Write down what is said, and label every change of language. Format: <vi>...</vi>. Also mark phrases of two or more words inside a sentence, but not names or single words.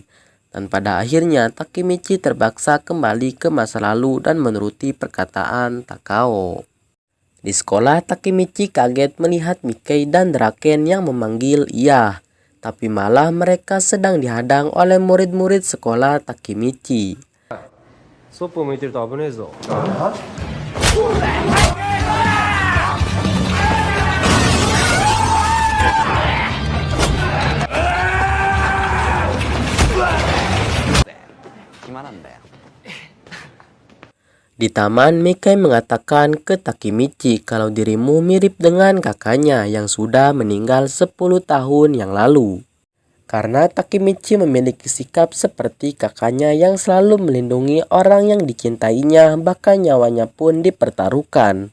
<id>Dan pada akhirnya Takemichi terpaksa kembali ke masa lalu dan menuruti perkataan Takao. Di sekolah, Takemichi kaget melihat Mickey dan Draken yang memanggil ia. Tapi malah mereka sedang dihadang oleh murid-murid sekolah Takemichi.</id> <ja>そっぽ向いてると危ねえぞ。暇なんだよ。</ja> <id>Di taman, Mickey mengatakan ke Takemichi kalau dirimu mirip dengan kakaknya yang sudah meninggal 10 tahun yang lalu. Karena Takemichi memiliki sikap seperti kakaknya yang selalu melindungi orang yang dicintainya, bahkan nyawanya pun dipertaruhkan.</id>